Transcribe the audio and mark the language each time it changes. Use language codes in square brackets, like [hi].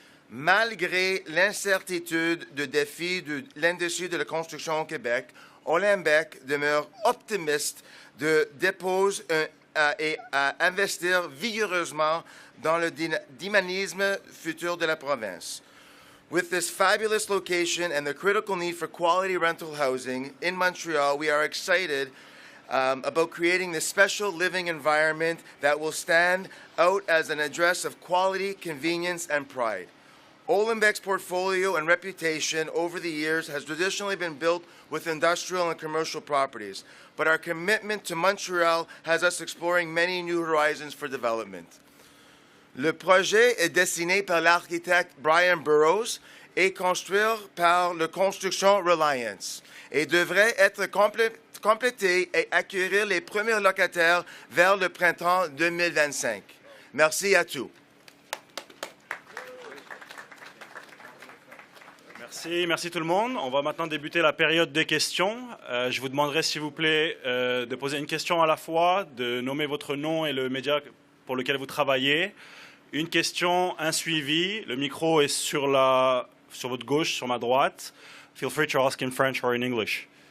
[fr] Malgré l'incertitude de défis de l'industrie de la construction au Québec, Olymbec demeure optimiste dépose et à investir vigoureusement dans le dynamisme futur de la province. [en] With this fabulous location and the critical need for quality rental housing in Montreal, we are excited about creating this special living environment that will stand out as an address of quality, convenience, and pride. Olymbeck's portfolio and reputation over the years has traditionally been built with industrial and commercial properties, but our commitment to Montreal has us exploring many new horizons for development. [fr] Le projet est dessiné par l'architecte Brian Burroughs et construit par le Construction Reliance et devrait être complété et accueillir les premiers locataires vers le printemps 2025. Merci à tous. Merci tout le monde. On va maintenant débuter la période des questions. Je vous demanderai s'il vous plaît de poser une question à la fois, de nommer votre nom et le média pour lequel vous travaillez. Une question, un suivi. Le micro est sur votre gauche, sur ma droite. [en] Feel free to ask in French or in English.